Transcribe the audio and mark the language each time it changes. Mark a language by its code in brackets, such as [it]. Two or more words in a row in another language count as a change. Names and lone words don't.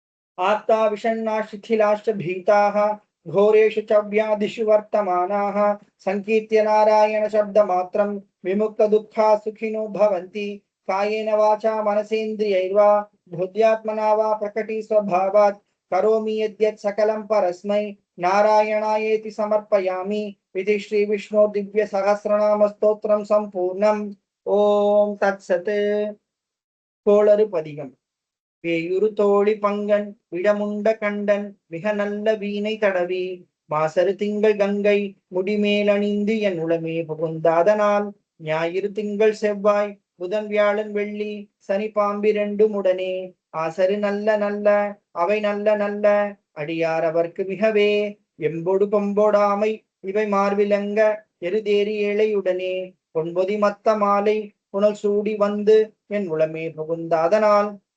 [sa] आप्ता विषण्णा शिथिलाश्च भीताः घोरेषु च व्याधिषु वर्तमानाः संकीर्त्य नारायण शब्दमात्रं विमुक्तदुःखा सुखिनो भवन्ति कायेन वाचा मनसेन्द्रियैर्वा बुद्ध्यात्मना वा प्रकटी स्वभावात् करोमि यद्यत् सकलं परस्मै नारायणायेति समर्पयामि इति श्री विष्णु दिव्य सहस्रनाम स्तोत्रम संपूर्णम। ओम तत्सत्। கோளறு பதிகம். [ta] பேயுரு தோழி பங்கன் விடமுண்ட கண்டன் மிக நல்ல வீணை தடவி மாசரு திங்கள் கங்கை முடிமேலணிந்து என் உளமே புகுந்தாதனால் ஞாயிறு திங்கள் செவ்வாய் புதன் வியாழன் வெள்ளி சனி பாம்பிரண்டும் உடனே ஆசரு நல்ல நல்ல அவை நல்ல நல்ல அடியார் அவர்க்கு மிகவே எம்பொடு பொம்போடாமை இவை மார்விலங்க எருதேறி ஏழையுடனே பொன்பொதி மத்த மாலை புனல் சூடி வந்து என் உளமே புகுந்தாதனால்